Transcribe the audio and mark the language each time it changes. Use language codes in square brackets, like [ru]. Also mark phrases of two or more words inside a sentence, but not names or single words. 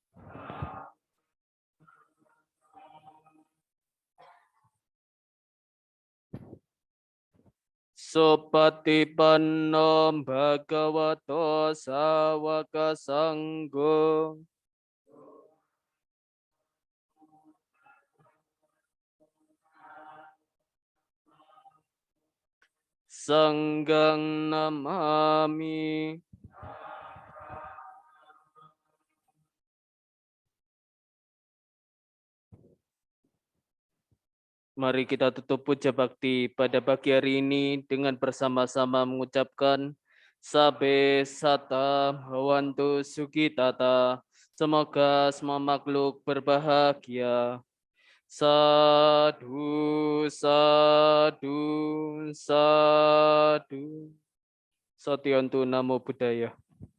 [pi] Supatipanno Bhagavato Sawaka Sanggo. Sanggang namami. [id] Mari kita tutup puja bakti pada pagi hari ini dengan bersama-sama mengucapkan [pi] Sabe Sata Bhawantu Sukitata. [id] Semoga semua makhluk berbahagia. [pi] Sadu, sadu, sadu. Satyantu Namo Buddhaya.